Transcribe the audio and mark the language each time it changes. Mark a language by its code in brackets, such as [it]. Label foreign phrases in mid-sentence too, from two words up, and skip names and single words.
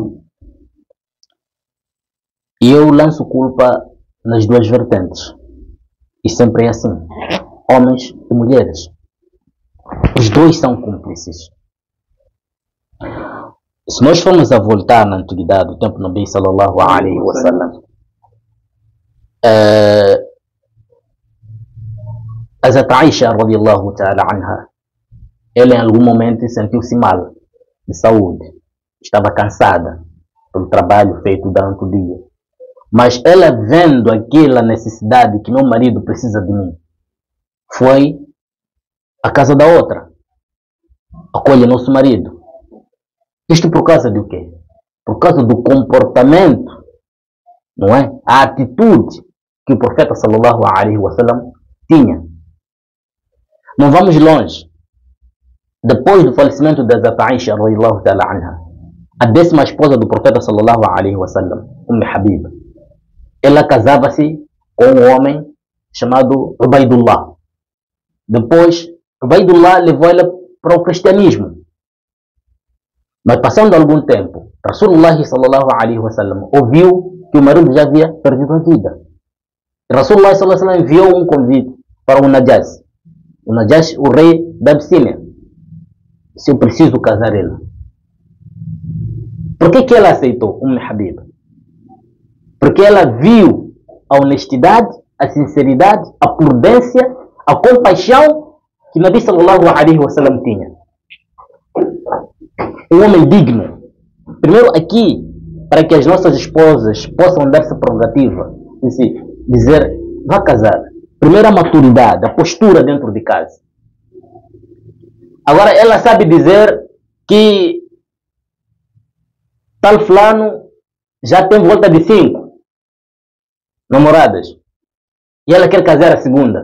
[pt] E eu lanço culpa nas duas vertentes. E sempre é assim. Homens e mulheres. Os dois são cúmplices. Se nós formos a voltar na antiguidade, o tempo do [ar] نبي صلى الله عليه وسلم, [pt] Hazrat Aisha [ar] رضي الله تعالى عنها, [pt] ela em algum momento sentiu-se mal de saúde, estava cansada pelo trabalho feito durante o dia, mas ela vendo aquela necessidade que meu marido precisa de mim, foi à casa da outra, acolhe nosso marido. Isto por causa de o quê? Por causa do comportamento, não é? A atitude que o profeta [ar] صلى الله عليه وسلم [pt] tinha. Não vamos longe. Depois do falecimento de Hazrat Aisha [ar] رضي الله تعالى عنها, [pt] a 10ª esposa do profeta [ar] صلى الله عليه وسلم, [pt] Habib, ela casava-se com um homem chamado Ubaidullah. Depois, Ubaidullah levou ela para o cristianismo. Mas passando algum tempo, [ar] رسول الله صلى الله عليه وسلم [pt] ouviu que o marido já havia perdido a vida. E [ar] رسول الله صلى الله عليه وسلم [pt] enviou um convite para o Najash. O Najash, o rei da Abissínia. Se eu preciso casar ela. Por que ela aceitou Habib? Porque ela viu a honestidade, a sinceridade, a prudência, a compaixão que [ar] نبي صلى الله عليه وسلم [pt] tinha. Um homem digno. Primeiro aqui, para que as nossas esposas possam dar-se prerrogativa, dizer, vá casar. Primeiro a maturidade, a postura dentro de casa. Agora ela sabe dizer que tal fulano já tem volta de 5 namoradas e ela quer casar a segunda.